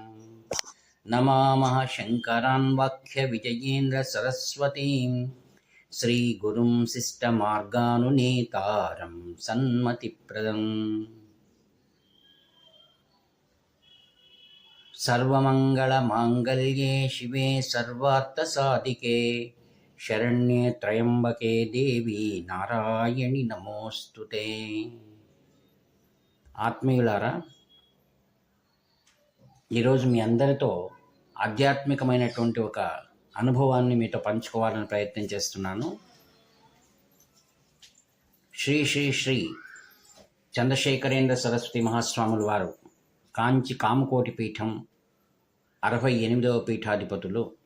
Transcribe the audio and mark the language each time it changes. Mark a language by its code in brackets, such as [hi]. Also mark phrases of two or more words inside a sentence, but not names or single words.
[sa] नमामः शङ्करान् वाक्यविजयेन्द्रसरस्वतीं श्रीगुरुं शिष्टमार्गानुनेतारं सन्मतिप्रदम्। सर्वमङ्गलमाङ्गल्ये शिवे सर्वार्थसाधिके शरण्ये त्र्यम्बके देवी నారాయణి నమోస్తుతే। [te] ఆత్మీయులారా, ఈరోజు మీ అందరితో ఆధ్యాత్మికమైనటువంటి ఒక అనుభవాన్ని మీతో పంచుకోవాలని ప్రయత్నం చేస్తున్నాను. శ్రీ శ్రీ శ్రీ చంద్రశేఖరేంద్ర సరస్వతి మహాస్వాముల వారు కాంచి కామకోటి పీఠం 68వ పీఠాధిపతులు.